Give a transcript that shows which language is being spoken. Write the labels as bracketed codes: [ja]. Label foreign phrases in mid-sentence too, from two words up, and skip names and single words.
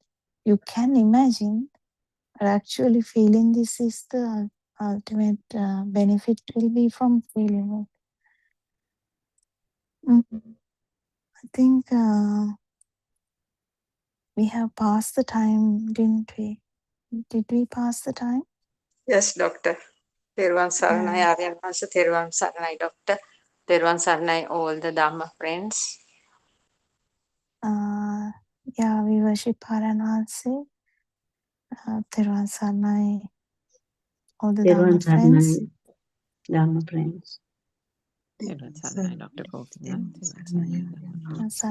[en] You can imagine, but actually feeling this is the ultimate benefit will be from feeling it. I think we have passed the time, didn't we? Did we pass the time? Yes, doctor. [si] තෙරුවන් සරණයි, ආර්යන් මස, තෙරුවන් සරණයි, doctor. තෙරුවන් සරණයි, [en] all the Dhamma friends. Yeah, we worship Haranase. [si] තෙරුවන් සරණයි, [en] all the Dhamma friends. Dhamma friends. [si] තෙරුවන් සරණයි, Dr. Gopinath. තෙරුවන් සරණයි, [en] Dhamma friends.